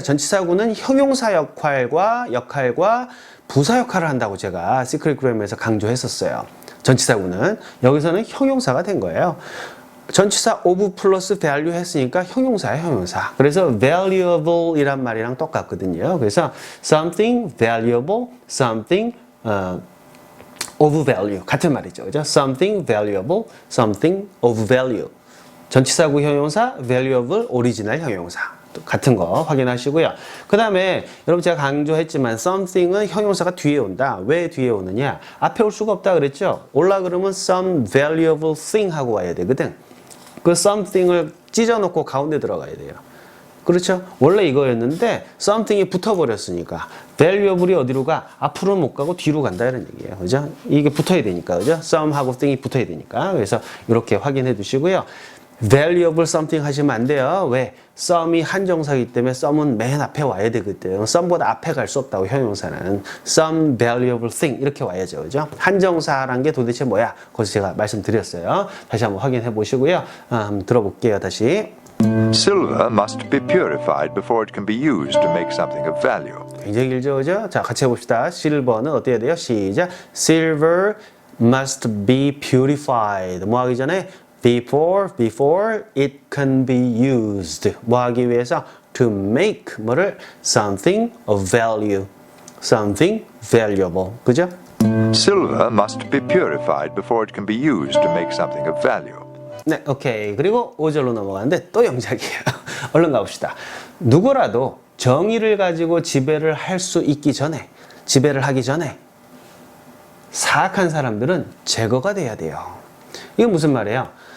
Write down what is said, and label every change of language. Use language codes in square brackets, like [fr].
[ko] 전치사구는 형용사 역할과 부사 역할을 한다고 제가 시크릿 그래머에서 강조했었어요. 전치사구는 여기서는 형용사가 된 거예요. 전치사 of 플러스 value 했으니까 형용사예요, 형용사. 그래서 valuable 이란 말이랑 똑같거든요. 그래서 [en] something valuable, something of value [ko] 같은 말이죠. 그죠? [en] something valuable, something of value. [ko] 전치사구 형용사, valuable 오리지널 형용사. 같은 거 확인하시고요. 그 다음에 여러분 제가 강조했지만 something은 형용사가 뒤에 온다. 왜 뒤에 오느냐? 앞에 올 수가 없다 그랬죠? 올라 그러면 [en] some valuable thing [ko] 하고 와야 되거든. 그 something을 찢어놓고 가운데 들어가야 돼요. 그렇죠? 원래 이거였는데 something이 붙어버렸으니까 valuable이 어디로 가? 앞으로는 못 가고 뒤로 간다 이런 얘기예요. 그죠? 이게 붙어야 되니까. 그죠? some하고 thing이 붙어야 되니까. 그래서 이렇게 확인해 두시고요. [en] valuable something [ko] 하시면 안 돼요. 왜? some이 한정사이기 때문에 some은 맨 앞에 와야 되거든. some보다 앞에 갈 수 없다고 형용사는. [en] some valuable thing [ko] 이렇게 와야죠. 그죠? 한정사란 게 도대체 뭐야? 거기서 제가 말씀드렸어요. 다시 한번 확인해 보시고요. 한번 들어볼게요. 다시. [en] Silver must be purified before it can be used to make something of value. [ko] 굉장히 길죠, 그죠? 자, 같이 해봅시다. 실버는 어떻게 돼요? 시작. Silver must be purified. 뭐 하기 전에? [en] Before it can be used. [ko] 뭐 하기 위해서? [en] To make [ko] 뭐를? [en] Something of value. Something valuable. [ko] 그죠? [en] Silver must be purified before it can be used to make something of value. [ko] 네, 오케이. 그리고 5절로 넘어가는데 또 영작이에요. 얼른 가봅시다. 누구라도 정의를 가지고 지배를 할 수 있기 전에, 지배를 하기 전에 사악한 사람들은 제거가 돼야 돼요. 이게 무슨 말이에요?